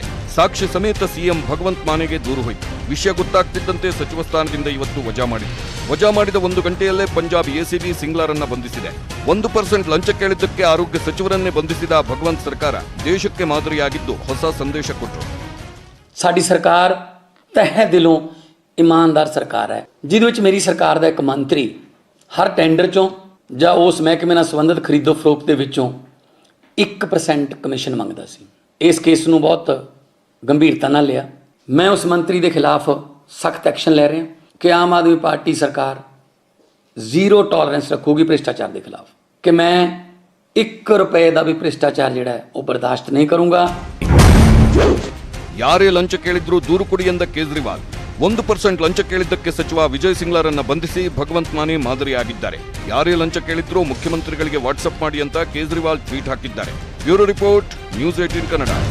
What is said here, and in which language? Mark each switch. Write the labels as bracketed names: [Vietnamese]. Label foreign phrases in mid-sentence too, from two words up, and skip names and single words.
[Kannada] ಸಾಕ್ಷಿ ಸಮೇತ ಸಿಎಂ ಭಗವಂತ್ ಮಾನೆಗೆ ದೂರು ಹೋಯಿತು. ವಿಷಯ ಗೊತ್ತಾಗ್ತಿದ್ದಂತೆ ಸಚಿವ ಸ್ಥಾನದಿಂದ ಇವತ್ತು ವಜಾ ಮಾಡಿದ 1 ಗಂಟೆಯಲ್ಲೇ ಪಂಜಾಬ್ ಎಸಿಬಿ ಸಿಂಗ್ಲಾರನ್ನ ಬಂಧಿಸಿದೆ. 1% ಲಂಚ ಕೇಳಿದ್ದಕ್ಕೆ ಆರೋಗ್ಯ ಸಚಿವರನ್ನೇ ಬಂಧಿಸಿದ ಭಗವಂತ್ ಸರ್ಕಾರ ದೇಶಕ್ಕೆ ಮಾದರಿಯಾಗಿದ್ದು ಹೊಸ ಸಂದೇಶ ಕೊಟ್ಟರು. [Punjabi] ਸਾਡੀ ਸਰਕਾਰ ਤਹਿ ਦਿਲੋਂ ਇਮਾਨਦਾਰ ਸਰਕਾਰ ਹੈ, ਜਿਹਦੇ ਵਿੱਚ ਮੇਰੀ ਸਰਕਾਰ ਦਾ ਇੱਕ ਮੰਤਰੀ ਹਰ ਟੈਂਡਰ ਚੋਂ ਜਾਂ ਉਸ ਮਹਿਕਮੇ ਨਾਲ ਸੰਬੰਧਿਤ ਖਰੀਦੋ ਫਰੋਖਤ ਦੇ ਵਿੱਚੋਂ 1% ਕਮਿਸ਼ਨ ਮੰਗਦਾ ਸੀ। ਇਸ ਕੇਸ ਨੂੰ ਬਹੁਤ ਗੰਭੀਰਤਾ ਨਾਲ ਲਿਆ। ਮੈਂ ਉਸ ਮੰਤਰੀ ਦੇ ਖਿਲਾਫ ਸਖਤ ਐਕਸ਼ਨ ਲੈ ਰਿਹਾ ਕਿ ਆਮ ਆਦਮੀ ਪਾਰਟੀ ਸਰਕਾਰ [English] zero tolerance [Punjabi] ਰੱਖੂਗੀ ਭ੍ਰਿਸ਼ਟਾਚਾਰ ਦੇ ਖਿਲਾਫ, ਕਿ ਮੈਂ 1 ਰੁਪਏ ਦਾ ਵੀ ਭ੍ਰਿਸ਼ਟਾਚਾਰ ਜਿਹੜਾ ਹੈ ਉਹ ਬਰਦਾਸ਼ਤ ਨਹੀਂ ਕਰੂੰਗਾ। [Kannada] ಯಾರೇ ಲಂಚ ಕೇಳಿದ್ರೂ ದೂರು ಕೊಡಿ ಎಂದ ಕೇಜ್ರಿವಾಲ್ 1% ಲಂಚ ಕೇಳಿದ್ದಕ್ಕೆ ಸಚಿವ ವಿಜಯ್ ಸಿಂಗ್ಲಾರನ್ನ ಬಂಧಿಸಿ ಭಗವಂತ್ ಮಾನೆ ಮಾದರಿಯಾಗಿದ್ದಾರೆ. ಯಾರೇ ಲಂಚ ಕೇಳಿದ್ರೂ ಮುಖ್ಯಮಂತ್ರಿಗಳಿಗೆ ವಾಟ್ಸ್ಆಪ್ ಮಾಡಿ ಅಂತ ಕೇಜ್ರಿವಾಲ್ ಟ್ವೀಟ್ ಹಾಕಿದ್ದಾರೆ. [English] Bureau Report, [Kannada] ನ್ಯೂಸ್ 18 ಕನ್ನಡ.